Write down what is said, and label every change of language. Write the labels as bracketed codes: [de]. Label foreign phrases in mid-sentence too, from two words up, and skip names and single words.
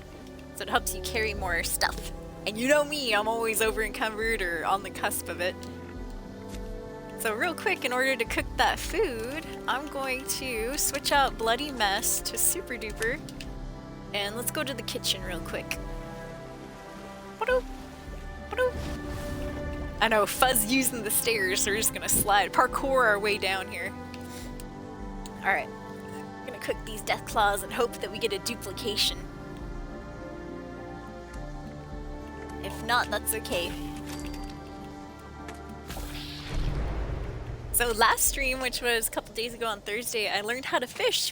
[en] So it helps you carry more stuff. And you know me, I'm always over encumbered or on the cusp of it. So real quick, in order to cook that food, I'm going to switch out Bloody Mess to Super Duper. And let's go to the kitchen real quick. Ba-doop. Ba-doop. I know, Fuzz using the stairs, so we're just gonna slide. Parkour our way down here. Alright. I'm gonna cook these death claws and hope that we get a duplication. If not, that's okay. So last stream, which was a couple days ago on Thursday, I learned how to fish.